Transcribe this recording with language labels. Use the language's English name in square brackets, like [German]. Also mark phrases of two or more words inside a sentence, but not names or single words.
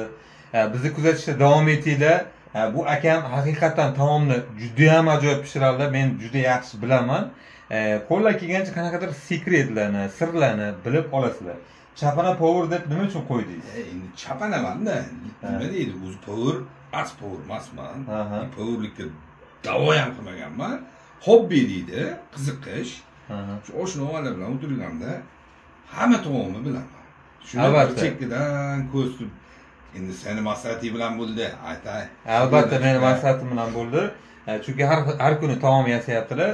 [Uzbek] Bizni kuzatishda davom etinglar. Bu akam haqiqatan taomni juda ham ajoyib pishiradilar. Men juda yaxshi bilaman. Qo'llar kelgancha qanaqadir sekretlarni, sirlarni bilib olasizlar. Chapana Power deb nima uchun qo'ydingiz? Endi chapanamanda nima deydi? O'zi power, as power emasman. Powerlikka da'vo ham qilmaganman. Hobbi deydi, qiziqish. Shu oshnovalar bilan o'tirganda hamma taomni bilaman. Shuni chekkidan ko'z tutib, endi seni maslahating bilan bo'ldi, aytay. Albatta, meni maslahatim bilan bo'ldi. Chunki har kuni taom yasayaptilar.